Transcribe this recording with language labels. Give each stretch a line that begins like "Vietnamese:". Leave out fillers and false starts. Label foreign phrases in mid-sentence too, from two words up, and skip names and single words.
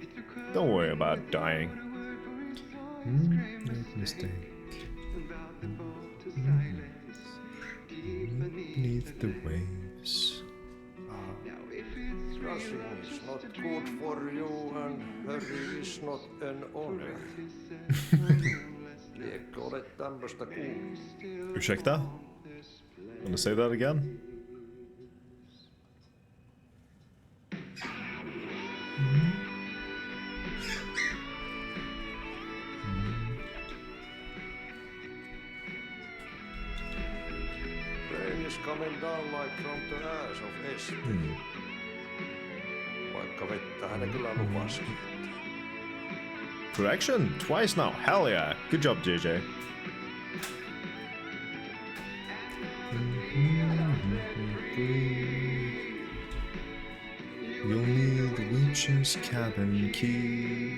English: Don't worry about dying. Make mistake. Beneath the waves. Rushing is not good for you, and hurry is not an honor.
Finnish: Liekö olet tämmöstä kuullut? Ursäkta?
English: Wanna say that again? Rain is coming down like from the ass of Est.
Finnish: Vaikka vettähän ne kyllä lupasikin.
English: Correction? Twice now. Hell yeah. Good job, JJ. You'll need the witch's cabin key.